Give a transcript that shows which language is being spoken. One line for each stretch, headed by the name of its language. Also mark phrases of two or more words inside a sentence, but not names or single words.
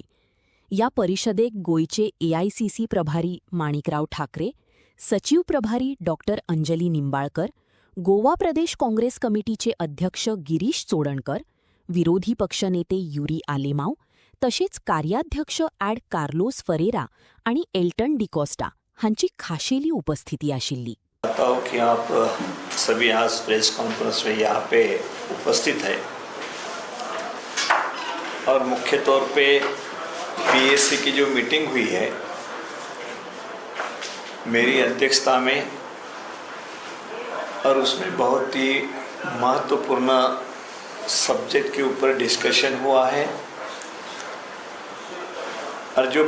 Konkani: या परिषदेक गोयचे एआयसीसी प्रभारी माणिकराव ठाकरे, सचिव प्रभारी डॉक्टर अंजली निंबाळकर, गोवा प्रदेश काँग्रेस कमिटीचे अध्यक्ष गिरीश चोडणकर, विरोधी पक्षनेते युरी आलेमाव, तसेच कार्याध्यक्ष ॲड कार्लोस फरेरा आणि एल्टन डिकोस्टा हांची खाशेली उपस्थिती आशिल्ली.
Hindi: बताता हूँ कि आप सभी आज
English: press conference
Hindi: में यहाँ पे उपस्थित है और मुख्य तौर पे पीएससी की जो मीटिंग हुई है मेरी अध्यक्षता में, और उसमें बहुत ही महत्वपूर्ण सब्जेक्ट के ऊपर डिस्कशन हुआ है और जो